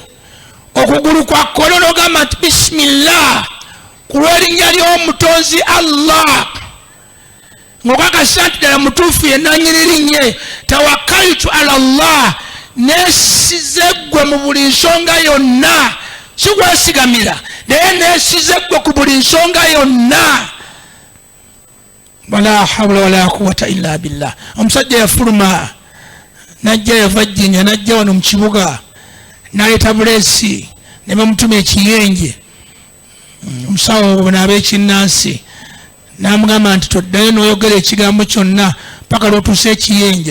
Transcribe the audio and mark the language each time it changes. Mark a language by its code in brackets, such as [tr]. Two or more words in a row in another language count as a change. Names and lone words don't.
[lg] Okugulu kwa kkono n'ogamba nti bisimillah ku lw'erinnya ly'omutonzi Allah, ng'okakasa nti ddala mutuufu yenna nnyinirinye. [ar] توكلت على الله, [lg] neesize ggwe mu buli nsonga yonna, si gwesigamira naye neesize ggwe ku buli nsonga yonna. [ar] ولا حول ولا قوة إلا بالله. [lg] Omusajja yafuluma najja yava Jjinja najja wano mu kibuga n'aleeta buleesi ne bamutuma ekiyenje. Omusawo n'ab'ekinnansi n'amugamba nti toddayo n'oyogera ekigambo kyonna paka lw'otuuse ekiyenje.